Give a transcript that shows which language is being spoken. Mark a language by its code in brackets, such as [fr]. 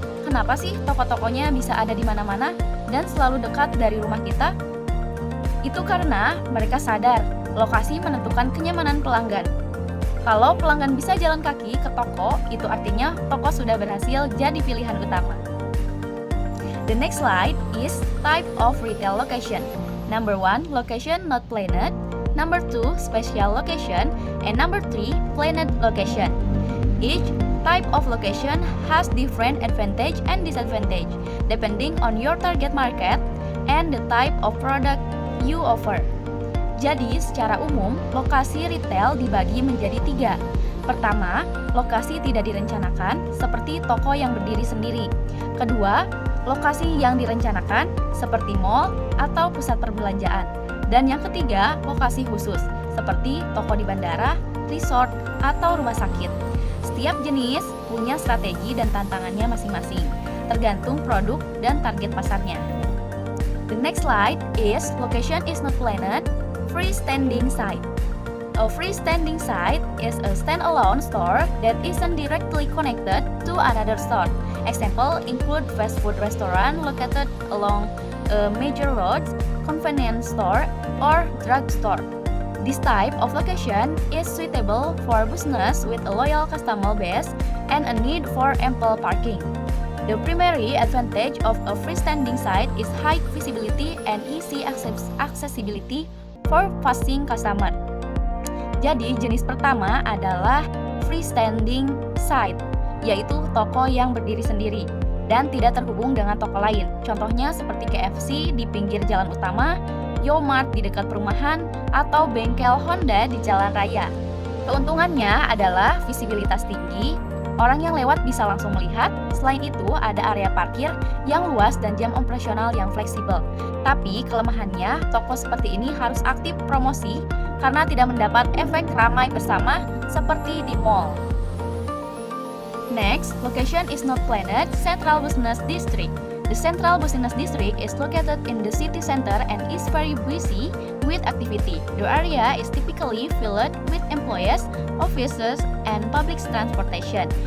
[id] Kenapa sih toko-tokonya bisa ada di mana-mana dan selalu dekat dari rumah kita? Itu karena mereka sadar lokasi menentukan kenyamanan pelanggan. Kalau pelanggan bisa jalan kaki ke toko, itu artinya toko sudah berhasil jadi pilihan utama. [en] The next slide is type of retail location. Number 1, location not planned. Number 2, special location. And number 3, planned location. Each type of location has different advantage and disadvantage depending on your target market and the type of product you offer. [id] Jadi, secara umum, lokasi retail dibagi menjadi 3. Pertama, lokasi tidak direncanakan, seperti toko yang berdiri sendiri. Kedua, lokasi yang direncanakan, seperti mall atau pusat perbelanjaan. Dan yang ketiga, lokasi khusus, seperti toko di bandara, resort, atau rumah sakit. Setiap jenis punya strategi dan tantangannya masing-masing, tergantung produk dan target pasarnya. [en] The next slide is location is not planned, freestanding site. A freestanding site is a standalone store that isn't directly connected to another store. Example include fast food restaurant located along major roads, convenience store, or drug store. This type of location is suitable for business with a loyal customer base and a need for ample parking. The primary advantage of a freestanding site is high visibility and easy accessibility for facing customer. [id] Jadi jenis pertama adalah freestanding site, yaitu toko yang berdiri sendiri dan tidak terhubung dengan toko lain. Contohnya seperti KFC di pinggir jalan utama, Yomart di dekat perumahan, atau bengkel Honda di jalan raya. Keuntungannya adalah visibilitas tinggi, orang yang lewat bisa langsung melihat. Selain itu, ada area parkir yang luas dan jam operasional yang fleksibel. Tapi kelemahannya, toko seperti ini harus aktif promosi karena tidak mendapat efek ramai bersama seperti di mall. [en] Next, location is not planned. Central Business District. The Central Business District is located in the city center and is very busy with activity. The area is typically filled with employees, offices, and public transportation.